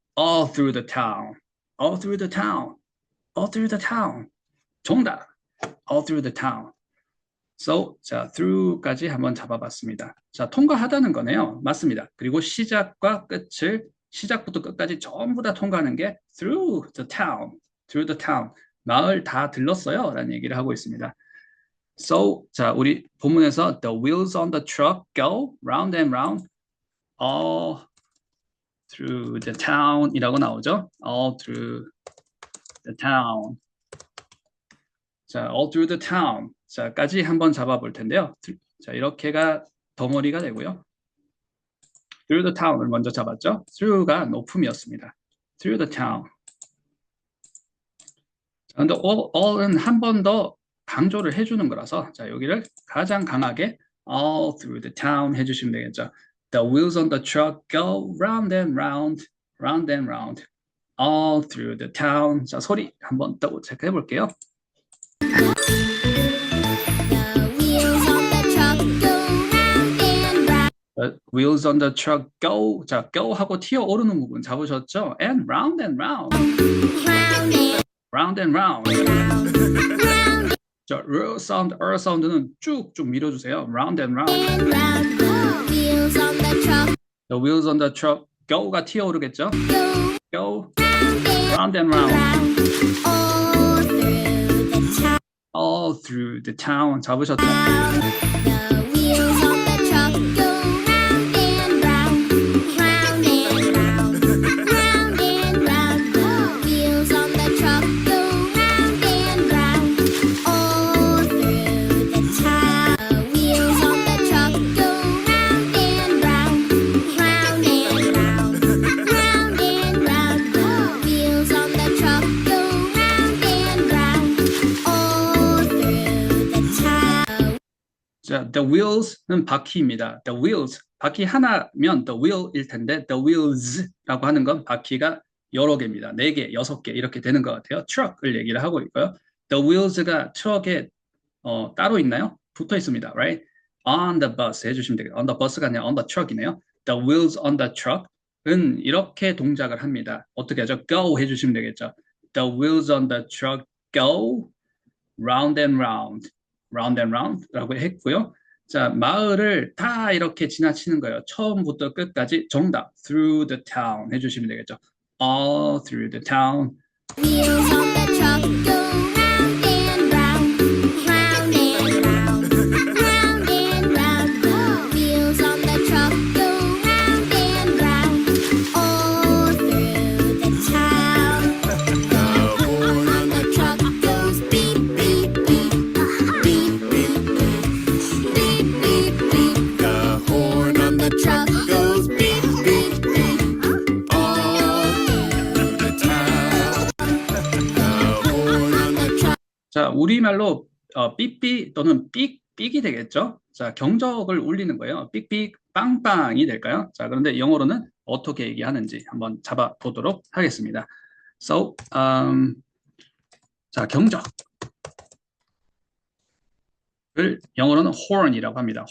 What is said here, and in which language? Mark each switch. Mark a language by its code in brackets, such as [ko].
[en] all through the town. all through the town. all through the town. 정답. all through the town. [ko] So, 자, through까지 한번 잡아봤습니다. 자, 통과하다는 거네요. 맞습니다. 그리고 시작과 끝을 시작부터 끝까지 전부 다 통과하는 게 [en] through the town. through the town. [ko] 마을 다 들렀어요. 라는 얘기를 하고 있습니다. [en] So, [ko] 자, 우리 본문에서 [en] the wheels on the truck go round and round all through the town [ko] 이라고 나오죠. [en] all through the town. 자, all through the town. [ko] 자까지 한번 잡아볼 텐데요. 자, 이렇게가 덩어리가 되고요. through the town을 먼저 잡았죠. through가 높음이었습니다. [en] through the town. [ko] 근데 all은 한 번 더 강조를 해주는 거라서 자 여기를 가장 강하게 all through the town 해주시면 되겠죠. [en] The wheels on the truck go round and round, round and round, all through the town. [ko] 자 소리 한번 더 체크해 볼게요. [en] The wheels on the truck go round and round, The wheels on the truck go. [ko] 자 go 하고 튀어 오르는 부분 잡으셨죠? [en] And round and round, round round and and round. round [ko] 자 r 사운드는 쭉쭉 밀어주세요. [en] Round and round. and round. The wheels on the truck The wheels on the truck go가 [ko] 튀어 오르겠죠? [en] go Go round and round. round all through the town. All through the town [ko] 잡으셨죠? [en] The wheels on the truck go round and round, round and round, round and round. The wheels on the truck go round and round, all through the town. The wheels on the truck go round and round, round and round, round and round. The wheels on the truck go round and round, all through the town. [ko] 자, the wheels는 바퀴입니다. The wheels, 바퀴 하나면 the wheel일 텐데 the wheels라고 하는 건 바퀴가 여러 개입니다. 4개, 6개 이렇게 되는 것 같아요. truck을 얘기를 하고 있고요. The wheels가 트럭에 따로 있나요? 붙어 있습니다. Right? [en] On the bus [ko] 해주시면 되겠죠. [en] On the bus가 아니라 on the truck이네요. The wheels on the truck은 [ko] 이렇게 동작을 합니다. 어떻게 하죠? Go 해주시면 되겠죠. [en] The wheels on the truck go round and round, round and round [ko] 라고 했고요. 자, 마을을 다 이렇게 지나치는 거예요. 처음부터 끝까지 정답 through the town 해주시면 되겠죠. [en] All through the town. Wheels on the truck go round and round, round and round, round and round. The wheels on the truck go round and round, all through the town. The horn on the truck goes beep beep beep, beep beep beep, beep beep beep. The horn on the truck goes beep beep beep, all through the town. The horn on the truck. [ko] 자, 우리말로 삐삐 또는 삑삑이 되겠죠. 자, 경적을 울리는 거예요. 삑삑 빵빵이 될까요? 자, 그런데 영어로는 어떻게 얘기하는지 한번 잡아보도록 하겠습니다. So, 자, 경적을 영어로는 horn이라고 합니다.